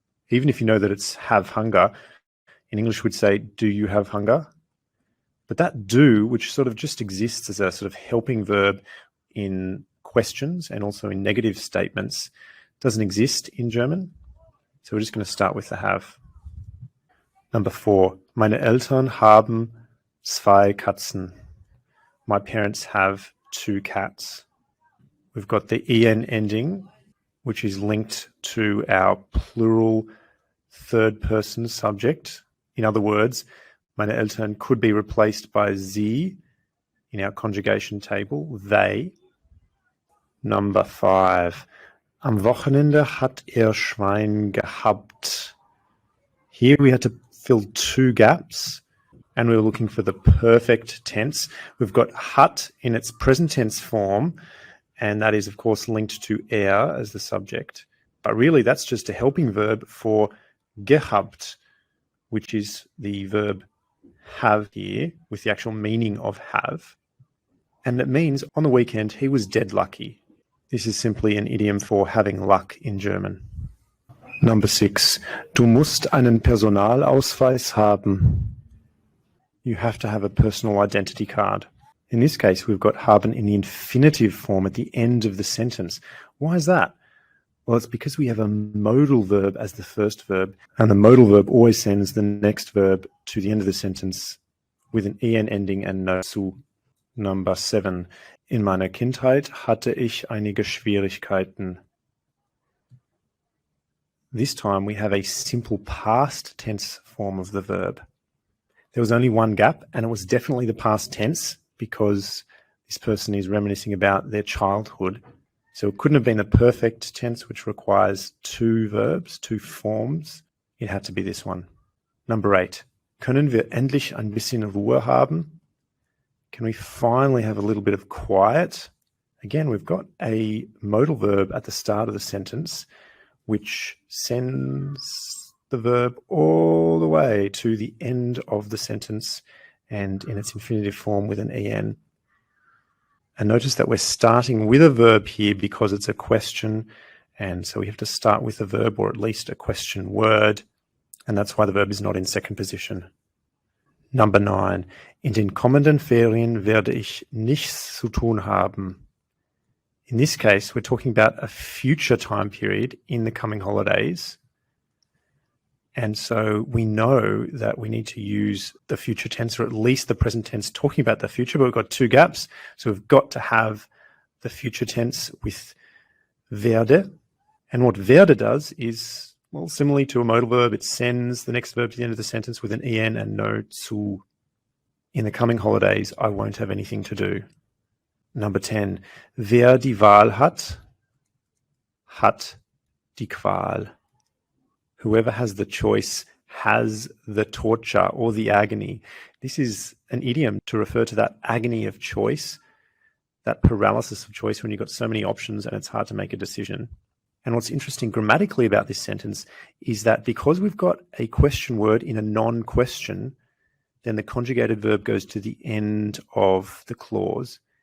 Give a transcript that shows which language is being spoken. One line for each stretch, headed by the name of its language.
English: Even if you know that it's have hunger, in English we'd say, do you have hunger? But that do, which sort of just exists as a sort of helping verb in questions and also in negative statements, doesn't exist in German. So we're just going to start with the have.
German: Number 4, meine Eltern haben 2 Katzen.
English: My parents have 2 cats. We've got the en ending, which is linked to our plural third person subject. In other words,
German: meine Eltern
English: could be replaced by sie in our conjugation table, they.
German: Number 5, am Wochenende hat Schwein gehabt.
English: Here we had to fill 2 gaps, and we were looking for the perfect tense. We've got hat in its present tense form, and that is, of course, linked to as the subject. But really, that's just a helping verb for gehabt, which is the verb have here, with the actual meaning of have. And it means, on the weekend, he was dead lucky. This is simply an idiom for having luck in German.
German: Number 6, du musst einen Personalausweis haben.
English: You have to have a personal identity card. In this case, we've got haben in the infinitive form at the end of the sentence. Why is that? Well, it's because we have a modal verb as the first verb, and the modal verb always sends the next verb to the end of the sentence with an en ending and no zu.
German: Number 7, in meiner Kindheit hatte ich einige Schwierigkeiten.
English: This time we have a simple past tense form of the verb. There was only one gap, and it was definitely the past tense because this person is reminiscing about their childhood. So it couldn't have been the perfect tense, which requires 2 verbs, 2 forms. It had to be this one.
German: Number 8, können wir endlich ein bisschen Ruhe haben?
English: Can we finally have a little bit of quiet? Again, we've got a modal verb at the start of the sentence, which sends the verb all the way to the end of the sentence and in its infinitive form with an en. And notice that we're starting with a verb here because it's a question, and so we have to start with a verb or at least a question word, and that's why the verb is not in second position.
German: Number 9, in den kommenden Ferien werde ich nichts zu tun haben.
English: In this case, we're talking about a future time period in the coming holidays. And so we know that we need to use the future tense, or at least the present tense, talking about the future, but we've got 2 gaps. So we've got to have the future tense with werde. And what werde does is, well, similarly to a modal verb, it sends the next verb to the end of the sentence with an en and no zu. In the coming holidays, I won't have anything to do.
German: Number 10, wer die Wahl hat, hat die Qual.
English: Whoever has the choice has the torture or the agony. This is an idiom to refer to that agony of choice, that paralysis of choice when you've got so many options and it's hard to make a decision. And what's interesting grammatically about this sentence is that because we've got a question word in a non-question, then the conjugated verb goes to the end of the clause.